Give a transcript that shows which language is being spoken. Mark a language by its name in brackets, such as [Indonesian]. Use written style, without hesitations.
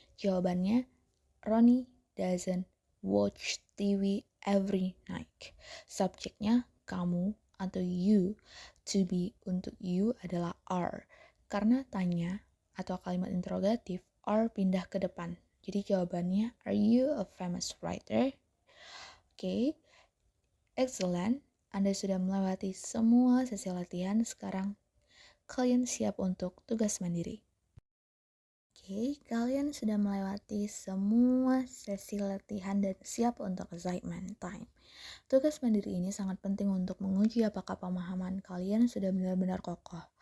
[English] Jawabannya, Ronnie doesn't watch TV every night. [Indonesian] Subjeknya kamu atau you. To be untuk you adalah are. Karena tanya atau kalimat interrogatif, are pindah ke depan. Jadi jawabannya, [English] are you a famous writer? Oke, excellent. [Indonesian] Anda sudah melewati semua sesi latihan. Sekarang kalian siap untuk tugas mandiri. Oke, kalian sudah melewati semua sesi latihan dan siap untuk assignment time. Tugas mandiri ini sangat penting untuk menguji apakah pemahaman kalian sudah benar-benar kokoh.